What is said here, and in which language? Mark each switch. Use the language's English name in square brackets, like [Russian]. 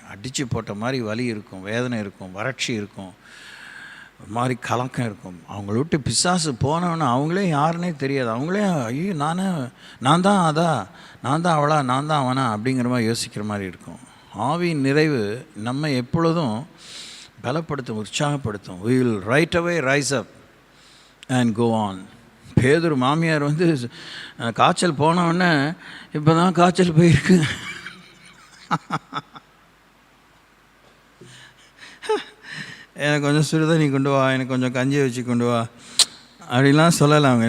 [Tamil] அடித்து போட்ட மாதிரி வலி இருக்கும், வேதனை இருக்கும், வறட்சி இருக்கும், ஒரு மாதிரி கலக்கம் இருக்கும். அவங்கள விட்டு பிசாசு போனவொன்னே அவங்களே யாருன்னே தெரியாது. அவங்களே ஐயோ நான் தான் அவளா, நான் தான் அவனா அப்படிங்கிற மாதிரி யோசிக்கிற மாதிரி இருக்கும். ஆவியின் நிறைவு நம்ம எப்பொழுதும் பலப்படுத்தும், உற்சாகப்படுத்தும். [English] we will right away rise up and go on. [Tamil] பேதுரு மாமியார் வந்து காய்ச்சல் போனவுடனே இப்போ தான் காய்ச்சல் போயிருக்கு, எனக்கு கொஞ்சம் சுடுதண்ணி கொண்டு வா, எனக்கு கொஞ்சம் கஞ்சி வச்சு கொண்டு வா அப்படிலாம் சொல்லலாம்.